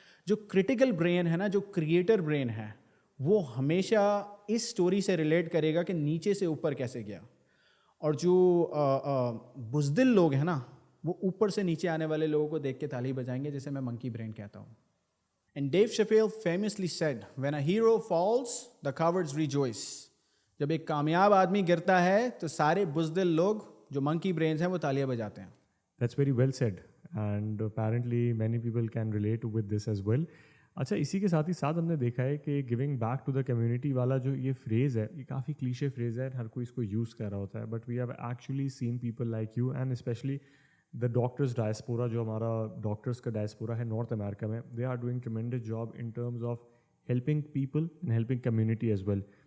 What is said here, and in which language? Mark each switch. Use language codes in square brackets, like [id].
[ur] جو critical brain ہے نا, جو کریٹر برین ہے, وہ ہمیشہ اس سٹوری سے ریلیٹ کرے گا کہ نیچے سے اوپر کیسے گیا. اور جو بزدل لوگ ہیں نا, وہ اوپر سے نیچے آنے والے لوگوں کو دیکھ کے تالی بجائیں گے, جسے میں منکی برین کہتا ہوں. [en] And Dave Chappelle famously said, when a hero falls, the cowards rejoice. [ur] جب ایک کامیاب آدمی گرتا ہے تو سارے بزدل لوگ جو منکی برینز ہیں وہ تالیاں بجاتے ہیں. [en] That's very well said and apparently many people can relate with this as well. [ur] اچھا, اسی کے ساتھ ہی ساتھ ہم نے دیکھا ہے کہ [en] giving back to the community [ur] والا جو یہ فریز ہے, یہ کافی کلیشے فریز ہے, ہر کوئی اس کو یوز کر رہا ہوتا ہے, [en] but we have actually seen people like you and especially the doctors diaspora, [ur] جو ہمارا ڈاکٹرس کا ڈائسپورا ہے نارتھ امریکہ میں, [en] They are doing tremendous job in terms of helping people and helping community as well.